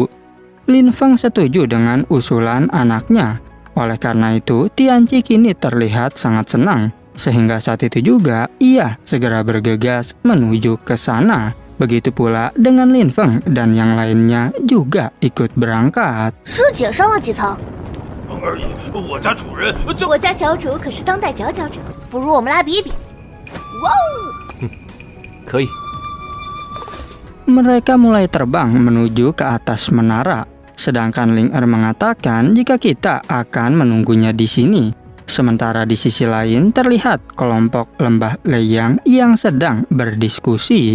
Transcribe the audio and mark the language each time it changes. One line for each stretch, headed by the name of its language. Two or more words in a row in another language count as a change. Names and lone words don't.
Indonesian: Lin Feng setuju dengan usulan anaknya. Oleh karena itu, Tianqi kini terlihat sangat senang. Sehingga saat itu juga, ia segera bergegas menuju ke sana. Begitu pula dengan Lin Feng dan yang lainnya juga ikut berangkat.
Chinese: 师姐上了几层？而已。我家主人就我家小主可是当代佼佼者，不如我们来比比。哇哦！可以。
Indonesian: Mereka mulai terbang menuju ke atas menara. Sedangkan Ling Er mengatakan jika kita akan menunggunya di sini. Sementara di sisi lain terlihat kelompok lembah Leyang yang sedang berdiskusi.